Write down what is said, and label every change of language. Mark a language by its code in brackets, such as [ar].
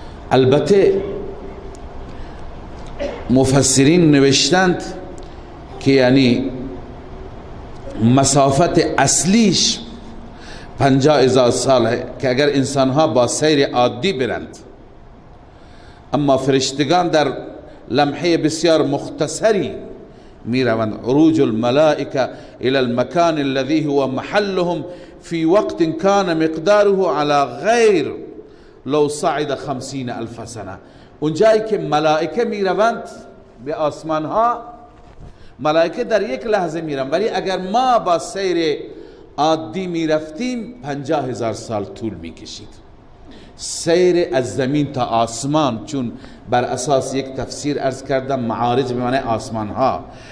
[fa] البته مفسرین نوشتند که یعنی مسافت اصلیش 50,000 ساله که اگر انسان ها با سیر عادی برند، اما فرشتگان در لمحه بسیار مختصری می روند. [ar] عروج الملائکه الى المكان الذي هو محلهم في وقت كان مقداره على غیر لو صعد 50,000 سنه. [fa] اونجایی که ملائکه می روند به آسمان ها، ملائکه در یک لحظه می روند، ولی اگر ما با سیر عادی می رفتیم 50,000 سال طول می کشید. سیر از زمین تا آسمان، چون بر اساس یک تفسیر عرض کردم معارج به معنی آسمان ها.